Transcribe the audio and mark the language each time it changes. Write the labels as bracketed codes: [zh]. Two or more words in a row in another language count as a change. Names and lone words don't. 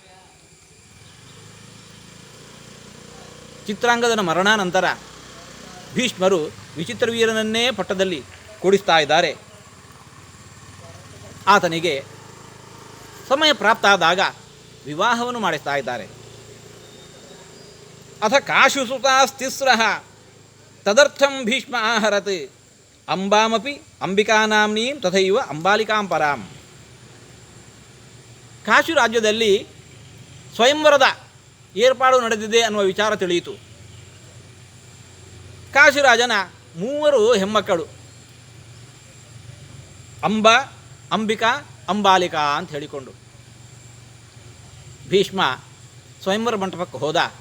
[kn] ಚಿತ್ರಾಂಗದನ ಮರಣಾನಂತರ ಭೀಷ್ಮರು ವಿಚಿತ್ರವೀರನನ್ನೇ ಪಟ್ಟದಲ್ಲಿ ಕೂಡಿಸ್ತಾ ಇದ್ದಾರೆ. ಆತನಿಗೆ ಸಮಯ ಪ್ರಾಪ್ತ ಆದಾಗ ವಿವಾಹವನ್ನು ಮಾಡಿಸ್ತಾ ಇದ್ದಾರೆ. [sa] ಅಥ ಕಾಶುಸುತಾಸ್ತಿಸ್ರಃ ತದರ್ಥಂ ಭೀಷ್ಮ ಆಹರತ್ ಅಂಬಾಮಪಿ ಅಂಬಿಕಾನಾಮ್ನೀಂ ತಥೈವ ಅಂಬಾಲಿಕಾಂ ಪರಾಂ. [kn] ಕಾಶಿ ರಾಜ್ಯದಲ್ಲಿ ಸ್ವಯಂವರದ ಏರ್ಪಾಡು ನಡೆದಿದೆ ಅನ್ನುವ ವಿಚಾರ ತಿಳಿಯಿತು. ಕಾಶಿರಾಜನ 3 ಹೆಮ್ಮಕ್ಕಳು, ಅಂಬಿಕಾ, ಅಂಬಾಲಿಕಾ ಅಂತ ಹೇಳಿಕೊಂಡು ಭೀಷ್ಮ ಸ್ವಯಂವರ ಮಂಟಪಕ್ಕೆ ಹೋದ.